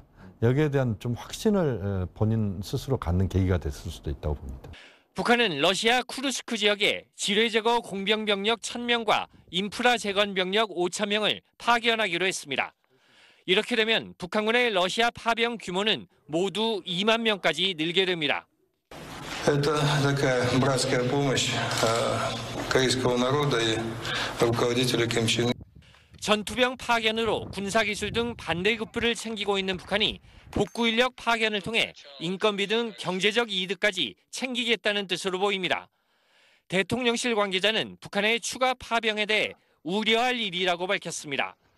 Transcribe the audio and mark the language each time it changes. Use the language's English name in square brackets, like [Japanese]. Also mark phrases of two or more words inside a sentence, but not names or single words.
[Korean] 여기에 대한 좀 확신을 본인 스스로 갖는 계기가 됐을 수도 있다고 봅니다. 북한은 러시아 쿠르스크 지역에 지뢰제거 공병병력 1,000명과 인프라 재건 병력 5,000명을 파견하기로 했습니다. 이렇게 되면 북한군의 러시아 파병 규모는 모두 2만 명까지 늘게 됩니다. [Russian] Это такая братская помощь корейского народа и руководителя Ким Чен Ына. [Korean] 전투병 파견으로 군사기술 등 반대급부를 챙기고 있는 북한이 복구 인력 파견을 통해 인건비 등 경제적 이득까지 챙기겠다는 뜻으로 보입니다. 대통령실 관계자는 북한의 추가 파병에 대해 우려할 일이라고 밝혔습니다.